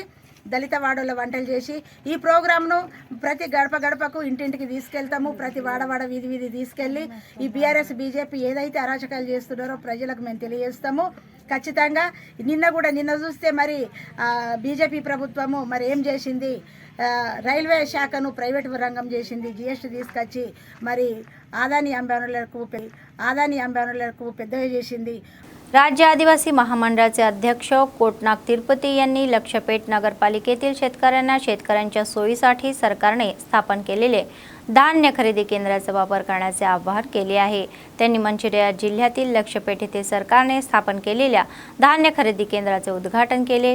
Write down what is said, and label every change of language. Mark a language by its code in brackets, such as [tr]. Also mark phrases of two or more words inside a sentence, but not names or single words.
[te] దళిత వాడలో వంటలు చేసి ఈ ప్రోగ్రామ్ను ప్రతి గడప గడపకు ఇంటింటికి తీసుకెళ్తాము, ప్రతి వాడవాడ వీధి వీధి తీసుకెళ్ళి ఈ బీఆర్ఎస్ బీజేపీ ఏదైతే అరాచకాలు చేస్తున్నారో ప్రజలకు మేము తెలియజేస్తాము। ఖచ్చితంగా నిన్న చూస్తే మరి బీజేపీ ప్రభుత్వము మరి ఏం చేసింది, రైల్వే శాఖను ప్రైవేటు రంగం చేసింది, జిఎస్టీ తీసుకొచ్చి మరి ఆదాని అంబానీలకు పెద్దగా చేసింది। [mr] राज्य आदिवासी महामंडळाचे अध्यक्ष कोटनाग तिरुपती यांनी लक्षपेट नगरपालिकेतील शेतकऱ्यांच्या सोयीसाठी सरकारने स्थापन केलेले धान्य खरेदी केंद्राचा वापर करण्याचे आवाहन केले आहे। त्यांनी मंचिर्याला जिल्ह्यातील लक्षपेट येथे सरकारने स्थापन केलेल्या धान्य खरेदी केंद्राचे उद्घाटन केले।